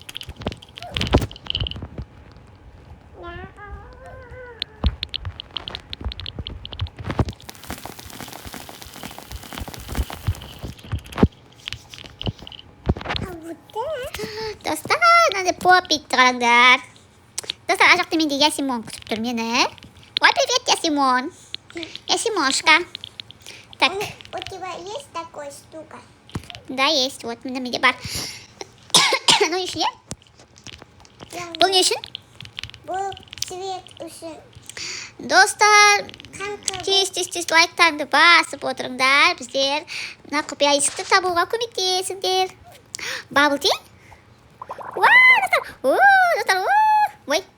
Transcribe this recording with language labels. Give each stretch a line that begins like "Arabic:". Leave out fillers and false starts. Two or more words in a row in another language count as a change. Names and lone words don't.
Kazakh: Достар, мынандай попит қараңдар. Достар, ар жақта менде Ясимон күтіп тұр мені.
Russian: Ой, привет, Ясимон. Ясимошка. Так. У тебя есть такой штука? Да, есть. Вот, на меня бар. Ну, еще нет?
Kazakh: Бұл не үшін? Бұл Свет үшін Достар, қанқы тез лайктарды басып отырыңдар. Біздер мына құпия есікті табуға көмектесіңдер. Бабл ти? Достар, ой.